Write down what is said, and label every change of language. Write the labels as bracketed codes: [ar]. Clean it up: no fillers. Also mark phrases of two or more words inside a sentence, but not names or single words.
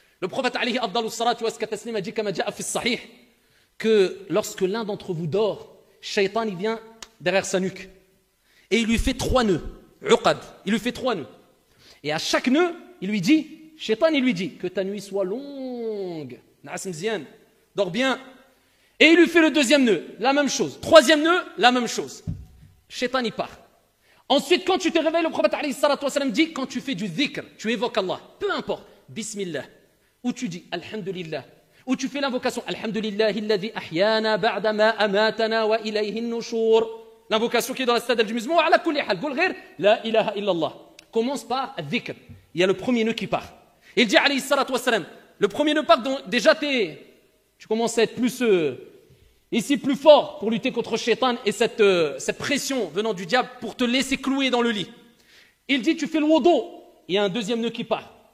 [fr] Le prophète [ar] عليه أفضل الصلاة والتسليم [fr] a dit comme [ar] جاء في صحيح [fr] que lorsque l'un d'entre vous dort, Shaitan il vient derrière sa nuque et il lui fait 3 nœuds, uqad, il lui fait 3 nœuds. Et à chaque nœud, il lui dit, Shaitan il lui dit que ta nuit soit longue, dors bien. Et il lui fait le 2e nœud, la même chose. 3e nœud, la même chose. Shaitan y part. Ensuite, quand tu te réveilles, le prophète [ar] عليه الصلاة والسلام [fr] dit, quand tu fais du dhikr, tu évoques Allah, peu importe, Bismillah, ou tu dis Alhamdulillah, ou tu fais l'invocation [ar] الحمد لله الذي أحيانا بعد ما أماتنا وإليه النشور. [fr] L'invocation qui est dans la citadelle du musulman, [ar] على كل حال، قل غير لا إله إلا الله. [fr] Commence par dhikr. Il y a le premier nœud qui part. Il dit [ar] عليه الصلاة والسلام, [fr] le premier nœud part, donc déjà tu commences à être plus ici plus fort pour lutter contre Shaitan et cette pression venant du diable pour te laisser clouer dans le lit. Il dit tu fais le wudu, il y a un 2e nœud qui part.